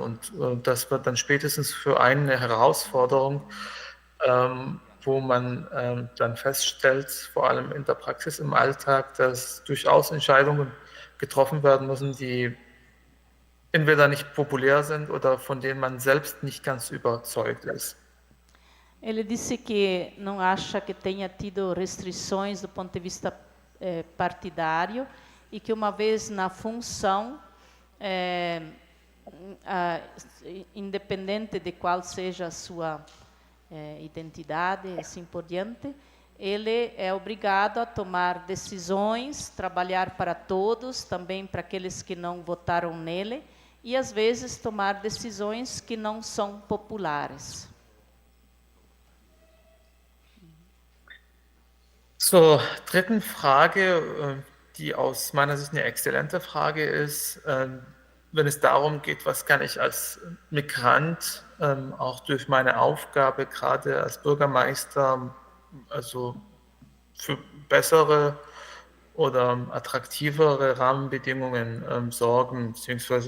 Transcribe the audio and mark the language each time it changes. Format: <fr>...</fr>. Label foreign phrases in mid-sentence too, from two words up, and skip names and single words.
<de>Und das wird dann spätestens für einen eine Herausforderung, wo man dann feststellt, vor allem in der Praxis, im Alltag, dass durchaus Entscheidungen getroffen werden müssen, die entweder nicht populär sind oder von denen man selbst nicht ganz überzeugt ist.</de> <pt>Ele disse que não acha que tenha tido restrições do ponto de vista partidário, e que uma vez na função, independente de qual seja a sua identidade, assim por diante, ele é obrigado a tomar decisões, trabalhar para todos, também para aqueles que não votaram nele, e às vezes tomar decisões que não são populares.</pt> <de>Zur dritten Frage, die aus meiner Sicht eine exzellente Frage ist, wenn es darum geht, was kann ich als Migrant auch durch meine Aufgabe, gerade als Bürgermeister, also für bessere oder attraktivere Rahmenbedingungen sorgen bzw.</de>